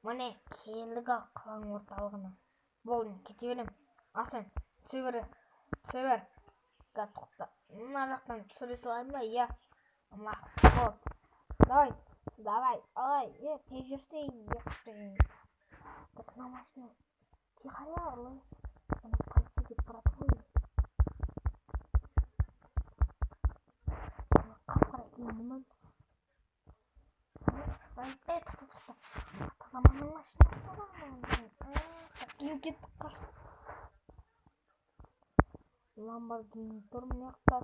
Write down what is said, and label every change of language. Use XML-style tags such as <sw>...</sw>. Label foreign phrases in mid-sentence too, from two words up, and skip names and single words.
<kk>Міне келдік ал қаланың орталығына. Болды, кете берем. Ал сен түсе бер. Тоқта. Мына жақтан түсіре салайын ба? Иә. Болды. Давай. Ой, тез жүрсе.</kk> <ru>Так, на машина. Тихо, орлы.</ru> <kk>Ана полиция кетіп барады ғой. Қап-қара киіммен. Заманның машинасы ғой. Киім кетіп қашты. Lamborghini тұр мына жақта.</kk>